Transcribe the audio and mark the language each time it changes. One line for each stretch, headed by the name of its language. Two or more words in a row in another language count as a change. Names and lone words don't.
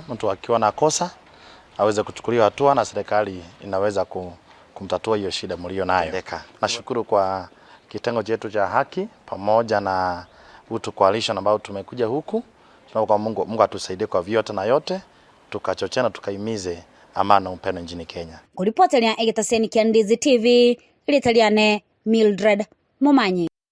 Swahili: Mtu akiwa na kosa aweze kuchukuliwa hatua na serikali inaweza kumtatua hiyo shida mlio nayo. Nashukuru kwa kitengo chetu cha haki pamoja na Utu Coalition ambao tumekuja huku. Tunaomba Mungu atusaidie kwa vyote na yote, tukachochana tukaimize amani na upendo nchini Kenya. Kuripotelea Egetaseni kia Ndizi TV, Litaliane Mildred Mumanyi.